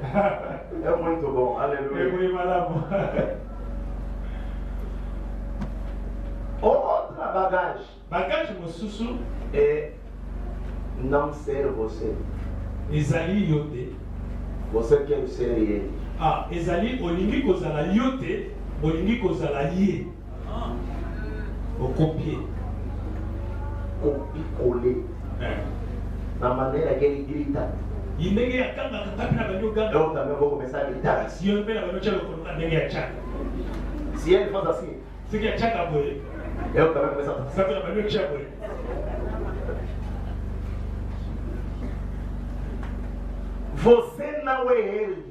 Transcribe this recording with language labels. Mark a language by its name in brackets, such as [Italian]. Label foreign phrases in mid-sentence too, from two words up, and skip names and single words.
[Portuguese] É muito bom. Aleluia. Outra bagagem é não ser você. Você quer ser ele. [Lingala] Ezali olingi kozala yote, olingi kozala ye. [Portuguese] O copier. Copier-coller. Na maneira que ele grita. Eu também vou começar a gritar. Se ele faz assim, eu também começo a fazer. Você não é ele.